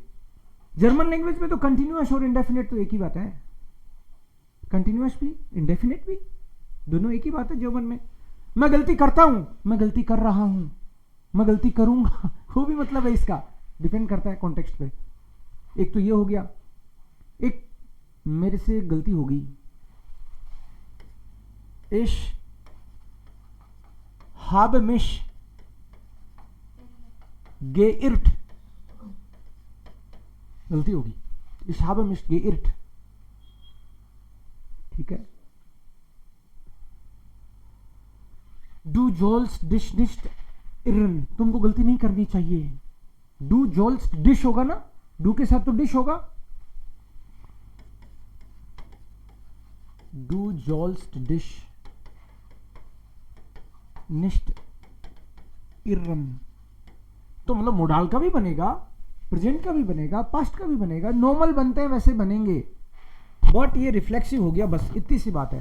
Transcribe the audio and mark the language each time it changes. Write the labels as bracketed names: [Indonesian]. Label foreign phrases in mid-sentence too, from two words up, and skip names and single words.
[Hindi] जर्मन लैंग्वेज में तो कंटिन्यूअस और इंडेफिनेट तो एक ही बात है, कंटिन्यूअस भी इंडेफिनेट भी दोनों एक ही बात है जर्मन में। मैं गलती करता हूं, मैं गलती कर रहा हूं, मैं गलती करूंगा, वो भी मतलब है इसका, डिपेंड करता है कॉन्टेक्स्ट पे। एक तो ये हो गया, एक मेरे से गलती हो गई, [German] ich habe mich geirrt, [Hindi] गलती होगी, [German] ich habe mich geirrt, [Hindi] ठीक है। [German] du sollst dich nicht irren, [Hindi] तुमको गलती नहीं करनी चाहिए। [German] du sollst dich [Hindi] होगा ना, डू के साथ तो डिश होगा, [German] du sollst dich nicht irren, [Hindi] तो मतलब मोडाल का भी बनेगा, प्रेजेंट का भी बनेगा, पास्ट का भी बनेगा, नॉर्मल बनते हैं वैसे बनेंगे, बट ये रिफ्लेक्सिव हो गया, बस इतनी सी बात है।